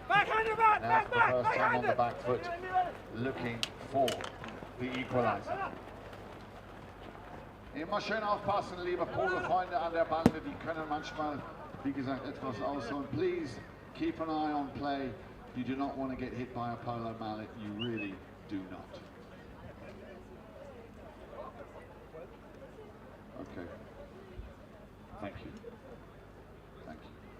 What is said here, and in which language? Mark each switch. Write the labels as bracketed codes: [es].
[en] Now for the first time on the back foot, looking for the equalizer. [de] Immer schön aufpassen, liebe Polo-Freunde an der Bande, die können manchmal, wie gesagt, etwas ausholen. [en] Please keep an eye on play. You do not want to get hit by a polo mallet, you really do not. Okay. Thank you. Thank you.